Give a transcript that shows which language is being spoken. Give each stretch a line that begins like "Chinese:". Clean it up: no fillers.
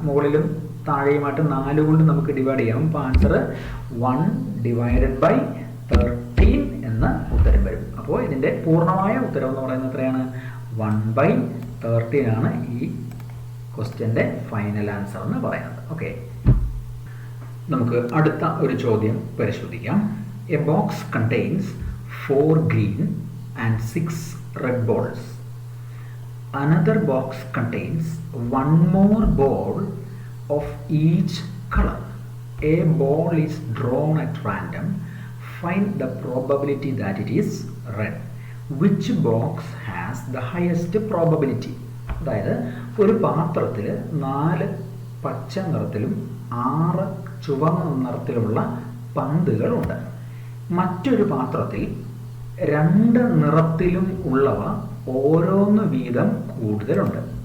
Malayalam: മുകളിലും താഴെയുമായിട്ട് 4 കൊണ്ട് നമുക്ക് ഡിവൈഡ് ചെയ്യാം. അപ്പോൾ ആൻസർ 1 ഡിവൈഡഡ് ബൈ 13 എന്ന ഉത്തരം വരും. അപ്പോൾ ഇതിൻ്റെ പൂർണ്ണമായ ഉത്തരം എന്ന് പറയുന്നത് എത്രയാണ്? 1/13 ആണ് ഈ ക്വസ്റ്റ്യൻ്റെ ഫൈനൽ ആൻസർ എന്ന് പറയുന്നത്. ഓക്കെ, നമുക്ക് അടുത്ത ഒരു ചോദ്യം പരിശോധിക്കാം.
English: A box contains 4 green and 6 red balls. Another box contains 1 more ball of each color. A ball is drawn at random. Find the probability that it is red. Which box has the highest probability?
Malayalam: അതായത് ഒരു പാത്രത്തിൽ 4 പച്ച നിറത്തിലും 6 ചുവന്ന നിറത്തിലുമുള്ള പന്തുകളുണ്ട്. മറ്റൊരു പാത്രത്തിൽ 2 നിറത്തിലും ഉള്ളവ ഓരോന്ന് വീതം കൂടുതലുണ്ട്.